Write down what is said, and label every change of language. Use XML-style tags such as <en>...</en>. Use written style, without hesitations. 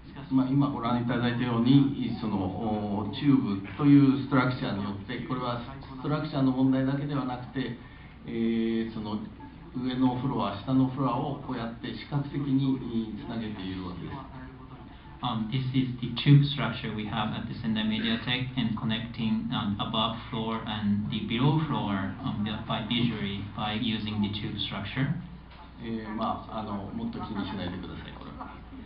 <ja>今ご覧いただいたように、そのチューブというストラクチャーによって、これはストラクチャーの問題だけではなくて、その上のフロア、下のフロアをこうやって視覚的につなげているわけです。</ja> <en>This is the tube structure we have at the Sendai Mediatek, and connecting above floor and the below floor by visually by using the tube structure.</en> <ja>もっと気にしないでください。これは。</ja>